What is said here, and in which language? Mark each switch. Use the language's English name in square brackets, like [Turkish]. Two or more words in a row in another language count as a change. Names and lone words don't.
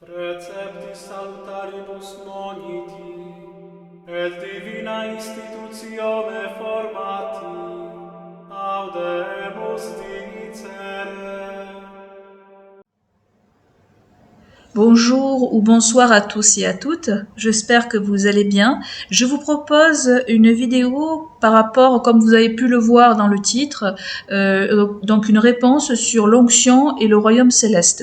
[Latin] Receptis salutaribus moniti, et divina institutione formati, audemus dicere. [French] Bonjour ou bonsoir à tous et à toutes, j'espère que vous allez bien. Je vous propose une vidéo par rapport, comme vous avez pu le voir dans le titre, donc une réponse sur l'onction et le royaume céleste.